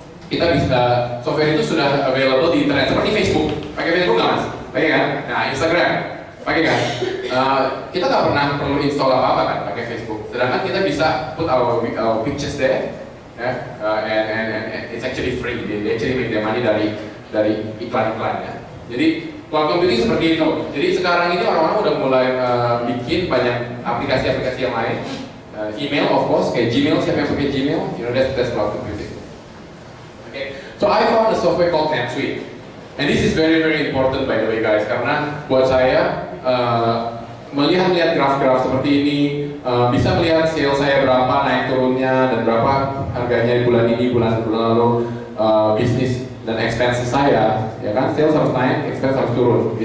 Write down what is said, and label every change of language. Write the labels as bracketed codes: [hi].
[id] Kita bisa software itu sudah available di internet seperti Facebook. Pakai Facebook nggak mas? Pakai kan? Nah Instagram pakai kan? Kita nggak pernah perlu install apa-apa kan pakai Facebook. Sedangkan kita bisa [en] put our pictures there, and it's actually free. They actually make their money [id] dari iklan-iklan ya. Jadi cloud computing seperti itu. Jadi sekarang ini orang-orang udah mulai bikin banyak aplikasi-aplikasi yang lain. Email of course, kayak Gmail, siapa yang pakai Gmail? [en] You know that's cloud computing. Okay. So I found a software called NetSuite. And this is very important by the way guys, [id] karena buat saya melihat graf-graf seperti ini, bisa melihat sales saya berapa naik turunnya dan berapa harganya di bulan ini, bulan lalu, bisnis dan expenses saya, ya kan, sales harus naik, expense harus turun.